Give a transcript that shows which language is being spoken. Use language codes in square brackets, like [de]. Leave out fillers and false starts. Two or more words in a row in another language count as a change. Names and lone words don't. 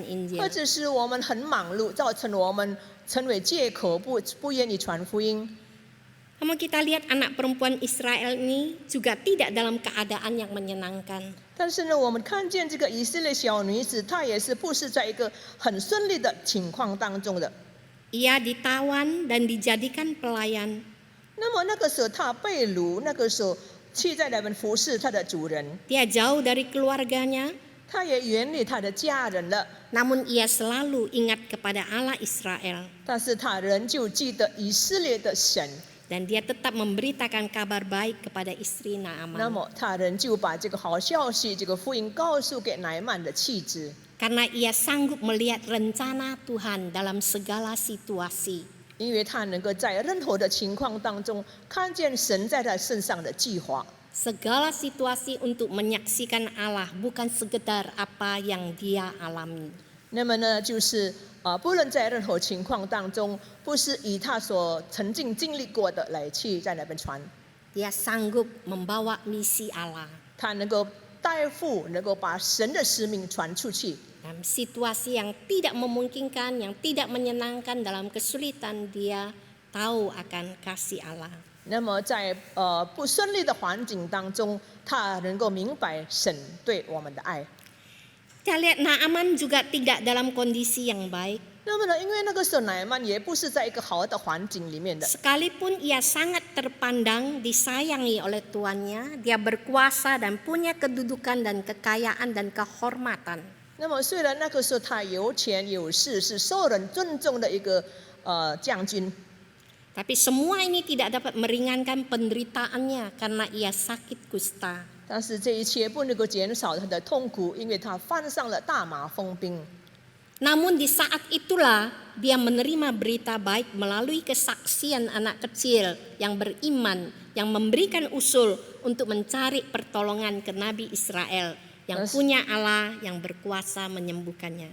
[zh] 或 [id] Injil. [zh] 者是我们很忙碌，造成我们成为借口，不愿意传福音。 [id] Namun kita lihat anak perempuan Israel ini juga tidak dalam keadaan yang menyenangkan. [zh] 但是呢，我们看见这个以色列小女子，她也是不是在一个很顺利的情况当中的。 [id] Ia ditawan dan dijadikan pelayan. [zh] 那么那个时候她被掳，那个时候去在那边服侍她的主人， [id] Dia jauh dari keluarganya, [zh] 她也远离她的家人了， [id] namun ia selalu ingat kepada Allah Israel. [zh] 但是她仍旧记得以色列的神。 [id] Dan dia tetap memberitakan kabar baik kepada istri [zh] 那 Naaman. 么他仍旧把这个好消息、这个福音告诉给乃曼的妻子， [id] Karena ia sanggup melihat rencana Tuhan dalam segala situasi. [zh] 因为他能够在任何的情况当中看见神在他身上的计划。 [id] Segala situasi untuk menyaksikan Allah, bukan sekedar apa yang dia alami. [zh] 那么呢，就是不论在任何情况当中，不是以他所曾经经历过的来去在那边传， [id] Dia sanggup membawa misi Allah. [zh] 他能够带负，能够把神的使命传出去。 [id] Dalam situasi yang tidak memungkinkan, yang tidak menyenangkan, dalam kesulitan, dia tahu akan kasih Allah. [zh] 那么在不顺利的环境当中，他能够明白神对我们的爱。 [id] Kita lihat Naaman juga tidak dalam kondisi yang baik. [zh] 那么呢，因为那个时候乃曼也不是在一个好的环境里面的， [id] Sekalipun ia sangat terpandang, disayangi oleh tuannya, dia berkuasa dan punya kedudukan dan kekayaan dan kehormatan. [zh] 那么虽然那个时候他有钱有势，是受人尊重的一个将军， [id] Tapi semua ini tidak dapat meringankan penderitaannya karena ia sakit kusta. [zh] 但是这一切不能够减少他的痛苦，因为他患上了大麻风病。 [id] Namun di saat itulah dia menerima berita baik melalui kesaksian anak kecil yang beriman, yang memberikan usul untuk mencari pertolongan ke Nabi Israel yang punya Allah yang berkuasa menyembuhkannya.